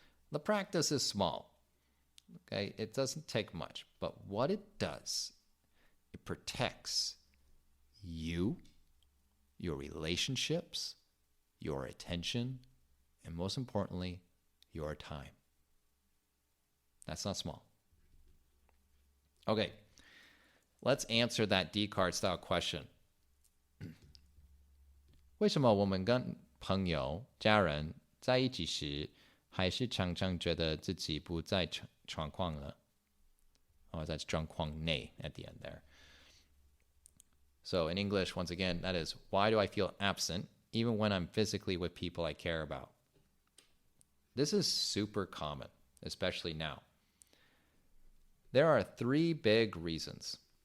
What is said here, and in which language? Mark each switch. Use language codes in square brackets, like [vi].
[en] The practice is small. Okay, it doesn't take much, but what it does, it protects you, your relationships, your attention, and most importantly, your time. That's not small. Okay, let's answer that Descartes style question. [zh] 为什么我们跟朋友、家人在一起时，还是常常觉得自己不在状况呢? [en] Oh, that's 状况内 at the end there. So in English, once again, that is, why do I feel absent even when I'm physically with people I care about? This is super common, especially now. There are 3 big reasons.